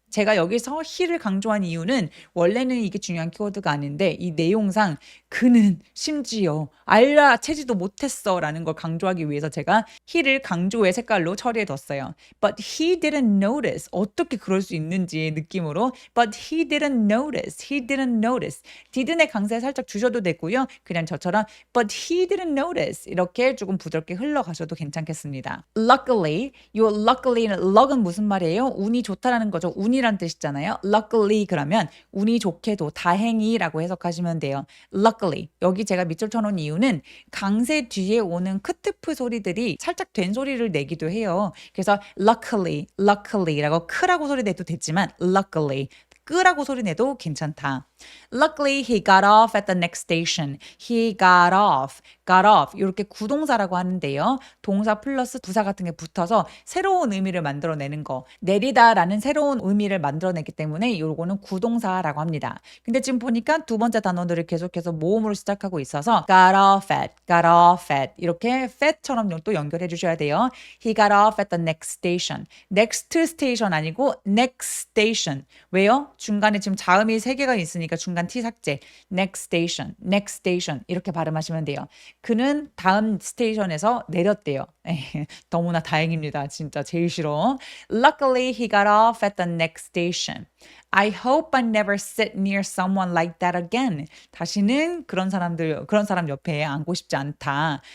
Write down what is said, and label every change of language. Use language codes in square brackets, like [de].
[ko] 제가 여기서 he를 강조한 이유는 원래는 이게 중요한 키워드가 아닌데 이 내용상 그는 심지어 알아채지도 못했어 라는 걸 강조하기 위해서 제가 he를 강조의 색깔로 처리해뒀어요. [en] But he didn't notice. [ko] 어떻게 그럴 수 있는지 느낌으로 [en] But he didn't notice. [ko] didn't의 강세 살짝 주셔도 되고요. 그냥 저처럼 [en] But he didn't notice. [ko] 이렇게 조금 부드럽게 흘러가셔도 괜찮겠습니다. Luckily, 요 luckilly는 luck은 무슨 말이에요? 운이 좋다라는 거죠. 운이란 뜻이잖아요. Luckily 그러면 운이 좋게도 다행히라고 해석하시면 돼요. Luckily 여기 제가 밑줄 쳐놓은 이유는 강세 뒤에 오는 크트프 소리들이 살짝 된 소리를 내기도 해요. 그래서 luckily라고 크라고 소리 내도 되지만 luckily 끄라고 소리 내도 괜찮다. [en] Luckily, he got off at the next station. He got off. [ko] 이렇게 구동사라고 하는데요. 동사 플러스 부사 같은 게 붙어서 새로운 의미를 만들어내는 거. 내리다라는 새로운 의미를 만들어내기 때문에 이거는 구동사라고 합니다. 근데 지금 보니까 두 번째 단어들을 계속해서 모음으로 시작하고 있어서 got off at 이렇게 fat처럼 또 연결해 주셔야 돼요. [en] He got off at the next station. next station [ko] 아니고 [en] next station. [ko] 왜요? 중간에 지금 자음이 세 개가 있으니까 중간 T 삭제. next station 이렇게 발음하시면 돼요. 그는 다음 스테이션에서 내렸대요. 너무나 다행입니다. 진짜 제일 싫어. [en] Luckily, he got off at the next station. I hope I never sit near someone like that again. [ko] 다시는 그런 사람 옆에 앉고 싶지 않다.